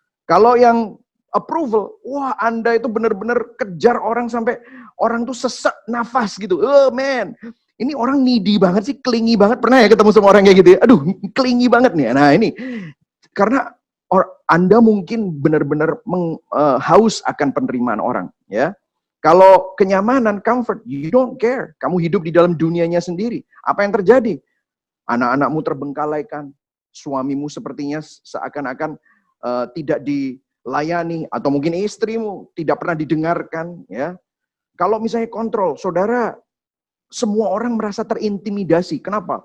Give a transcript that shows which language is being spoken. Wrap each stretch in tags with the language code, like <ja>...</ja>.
<id>Kalau yang approval, wah Anda itu benar-benar kejar orang sampai orang tuh sesak nafas gitu.</id> <en>Oh man,</en> <id>ini orang needy banget sih, clingy banget. Pernah ya ketemu sama orang kayak gitu ya? Aduh, clingy banget nih. Nah, ini karena Anda mungkin benar-benar haus akan penerimaan orang, ya. Kalau kenyamanan,</id> <en>comfort, you don't care.</en> <id>Kamu hidup di dalam dunianya sendiri. Apa yang terjadi? Anak-anakmu terbengkalaikan, suamimu sepertinya seakan-akan tidak dilayani, atau mungkin istrimu tidak pernah didengarkan, ya. Kalau misalnya kontrol, saudara, semua orang merasa terintimidasi. Kenapa?</id>